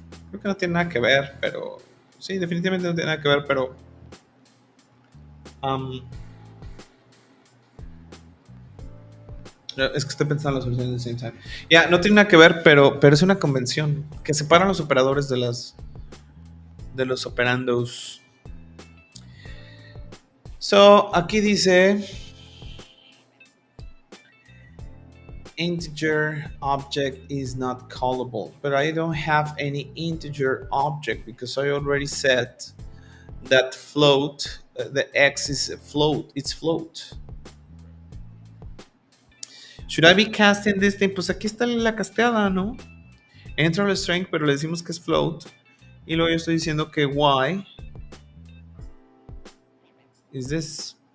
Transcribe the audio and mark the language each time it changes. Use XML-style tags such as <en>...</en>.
<es>Creo que no tiene nada que ver, pero sí, definitivamente no tiene nada que ver, pero es que estoy pensando en las soluciones</es> <en>at the same time.</en> <es>Ya, no tiene nada que ver, pero es una convención que separan los operadores de los operandos.</es> <en>So,</en> <es>aquí dice</es> <en>integer object is not callable, but I don't have any integer object because I already said that float, the x is a float, it's float. Should I be casting this thing?</en> <es>Pues aquí está la casteada, ¿no? Entra el string, pero le decimos que es float. Y luego yo estoy diciendo que y</es> <en>is this.</en>